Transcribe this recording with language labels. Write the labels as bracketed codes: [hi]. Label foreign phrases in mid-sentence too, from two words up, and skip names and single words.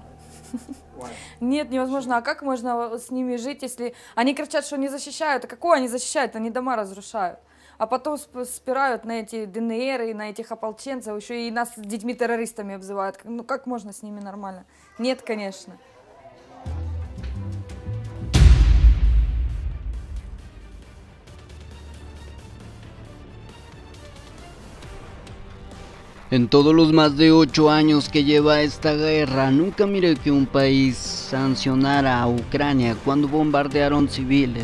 [ru] Нет, невозможно. А как можно с ними жить, если они кричат, что не защищают? А какое они защищают? Они дома разрушают. А потом спирают на эти ДНР и на этих ополченцев, еще и нас детьми-террористами обзывают. Ну как можно с ними нормально? Нет, конечно. [es] En todos los más de 8 años que lleva esta guerra, nunca miré que un país sancionara a Ucrania cuando bombardearon civiles.